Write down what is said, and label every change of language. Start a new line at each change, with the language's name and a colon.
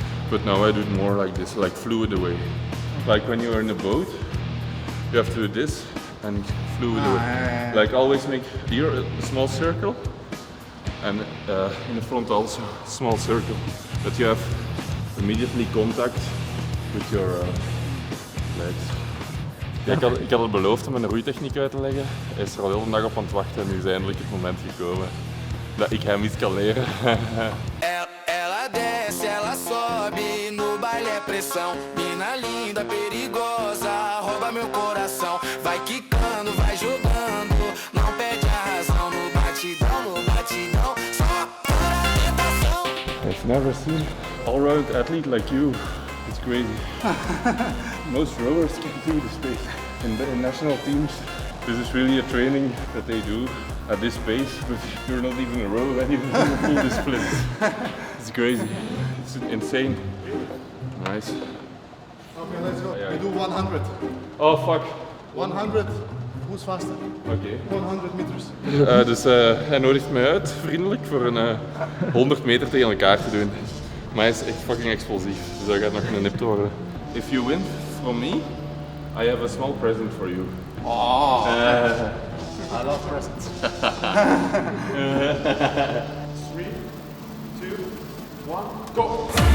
English: But now I do it more like this, like fluid away. Like when you're in a boat, you have to do this and fluid away. Like always make here a small circle and in the front also small circle, that you have immediately contact with your legs.
Dutch: Ja, ik had het beloofd om een roeitechniek uit te leggen. Hij is er al heel de dag op aan het wachten en nu is eindelijk het moment gekomen dat ik hem iets kan leren.
Portuguese: Ela desce, ela sobe, no baile é pressão. Mina linda, perigosa, rouba meu coração. Vai quicando, vai jogando, não perde a razão. No batidão, só para a tentação.
English: I've never seen all-round athlete like you. It's crazy. Most rowers can't do this pace. In national teams, this is really a training that they do at this pace, but you're not even a row when you do the splits. It's crazy. It's insane. Nice. Okay, let's go. We do 100. Oh fuck. 100. Who's faster?
Dutch: Oké.
English: 100 meters.
Dutch: Dus hij nodigt mij uit, vriendelijk, voor een 100 meter tegen elkaar te doen. Maar hij is echt fucking explosief, dus dat gaat nog een nipte worden.
English: If you win from me, I have a small present for you. Oh, I love presents. 3, 2, 1, go!